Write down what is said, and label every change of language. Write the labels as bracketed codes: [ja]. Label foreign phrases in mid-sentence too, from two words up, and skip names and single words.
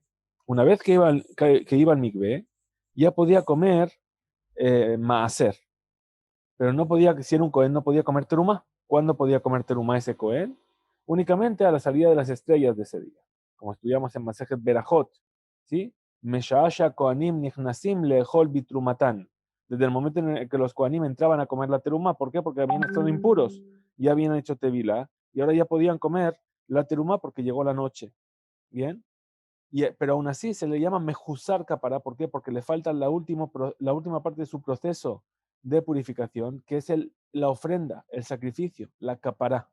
[es] Una vez que iba al mikvé, ya podía comer maaser. Pero no podía, si era un cohen, no podía comer terumá. ¿Cuándo podía comer terumá ese cohen? Únicamente a la salida de las estrellas de ese día. Como estudiamos en Masejet Berajot. ¿Sí? [he] משעה ש כהנים נכנסים לאכול בתרומתן. [es] Desde el momento en el que los kohanim entraban a comer la terumá. ¿Por qué? Porque habían estado impuros. Ya habían hecho tevila. Y ahora ya podían comer la terumá porque llegó la noche. ¿Bien? Pero aún así se le llama [he] מחוסר כפרה. [es] ¿Por qué? Porque le falta la última parte de su proceso de purificación, que es la ofrenda, el sacrificio, la capará.